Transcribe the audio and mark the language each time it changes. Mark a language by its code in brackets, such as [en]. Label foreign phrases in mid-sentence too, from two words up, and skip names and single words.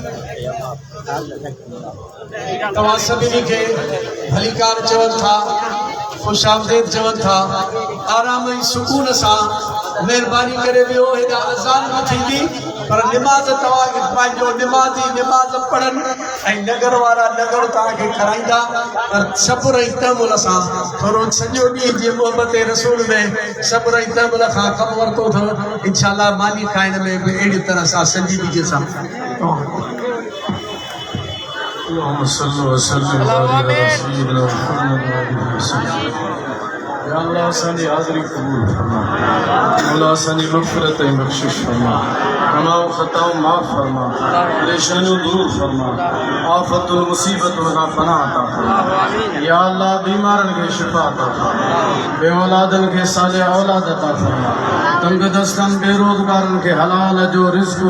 [sd] तव्हां सभिनी खे भलीकार चवनि था खुश आमदीद चवनि था आराम ऐं सुकून सां महिरबानी करे वियो हेॾा अज़ान न थींदी पर निमाज़ तव्हांखे पंहिंजो निमाज़ पढ़नि ऐं नगर वारा नगर तव्हांखे कराईंदा पर सब्र ऐं तहमुल सां थोरो सॼो ॾींहुं जीअं मोहबत रसूल में सब्र ऐं तहमुल खां कमु वरितो अथव इंशाअल्लाह मानी खाइण में बि अहिड़ी तरह सां संजीदगी सां [ar] اللهم صل وسلم على سيدنا محمد وعلى اله وصحبه يا الله [sd] असांजी हाज़िरी क़बूल फरमा मौला असांजी मग़फ़िरत ऐं बख़्शिश फरमा गुनाह ख़ताऊं माफ़ फरमा परेशानियूं दूर फरमा आफ़तुल मुसीबतुन खां पनाह अता फरमा [ar] يا الله [sd] बीमारनि खे शिफ़ा अता फरमा बेऔलादनि खे सालिह औलाद अता फरमा तंग दस्तनि बेरोज़गारनि खे हलाल जो रिज़्क़